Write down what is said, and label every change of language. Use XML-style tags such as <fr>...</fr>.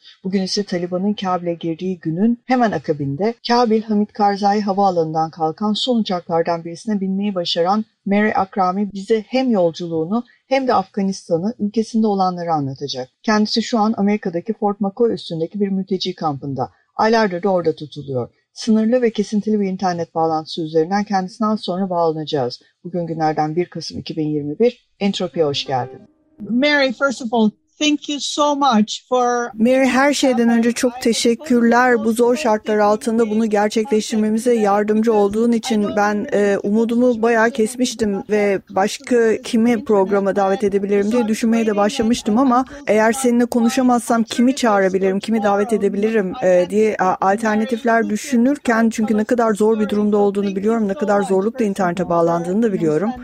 <tr>Bugün ise Taliban'ın Kabil'e girdiği günün hemen akabinde Kabil Hamid Karzai Havaalanı'ndan kalkan son uçaklardan birisine binmeyi başaran Mary Akrami bize hem yolculuğunu hem de Afganistan'ı, ülkesinde olanları anlatacak. Kendisi şu an Amerika'daki Fort McCoy üstündeki bir mülteci kampında. Aylardır da orada tutuluyor. Sınırlı ve kesintili bir internet bağlantısı üzerinden kendisinden sonra bağlanacağız. Bugün günlerden 1 Kasım 2021. Entropi'ye hoş geldin.</tr> <en>Mary, first of all, thank you so much for...</en> <tr>Mary, her şeyden önce çok teşekkürler. Bu zor şartlar altında bunu gerçekleştirmemize yardımcı olduğun için ben umudumu bayağı kesmiştim ve başka kimi programa davet edebilirim diye düşünmeye de başlamıştım ama eğer seninle konuşamazsam kimi çağırabilirim, kimi davet edebilirim diye alternatifler düşünürken çünkü ne kadar zor bir durumda olduğunu biliyorum, ne kadar zorlukla internete bağlandığını da biliyorum.</tr>